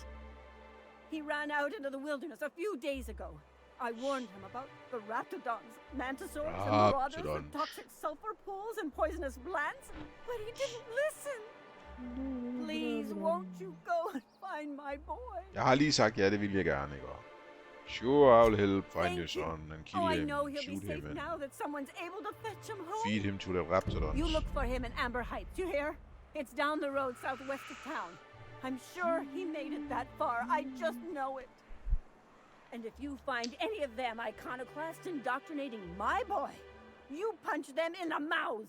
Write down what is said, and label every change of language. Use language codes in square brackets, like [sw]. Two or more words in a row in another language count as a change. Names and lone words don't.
[en] He ran out into the wilderness a few days ago. I warned him about the raptidons, mantisaurs, and marauders with toxic sulfur pools and poisonous plants, but he didn't listen. Please, won't you go and find my boy? [da] Jeg har lige sagt, ja, det vil jeg gerne, ikke? [en] Sure, I'll help find your son and kill Oh, I him, know he'll shoot be safe him, and now that someone's able to fetch him home. feed him to the raptidons. You look for him in Amber Heights, you hear? It's down the road southwest of town. I'm sure he made it that far, I just know it. And if you find any of them iconoclasts indoctrinating my boy, you punch them in the mouths.